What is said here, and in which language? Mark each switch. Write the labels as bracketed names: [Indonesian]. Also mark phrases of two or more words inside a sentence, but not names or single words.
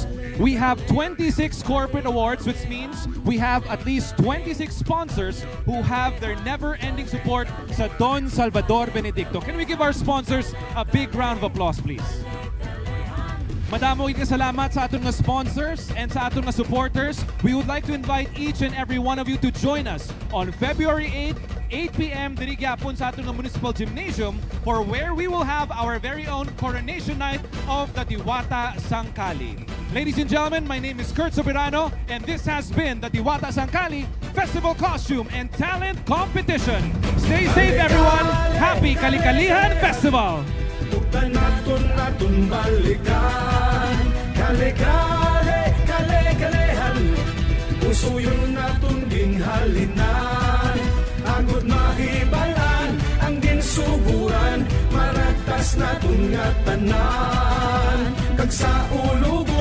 [English] We have 26 corporate awards, which means we have at least 26 sponsors who have their never-ending support sa Don Salvador Benedicto. Can we give our sponsors a big round of applause, please? [Hiligaynon] Madamo salamat sa atong sponsors and sa atong supporters. [English] We would like to invite each and every one of you to join us on February 8, 8 p.m. [Cebuano] diri gyapon sa atong [English] Municipal Gymnasium for where we will have our very own coronation night of the Diwata Sangkali. Ladies and gentlemen, my name is Kurt Soberano and this has been the Diwata Sangkali Festival Costume and Talent Competition. Stay safe everyone! Happy Kalikalihan Festival! [Hiligaynon] Bukan naton balikan, kale kale kale kalehan. puso yun natong ginghalinan. Agod mahibalan ang ginsuguran, maragtas naton nga tanan. Kag sa ulo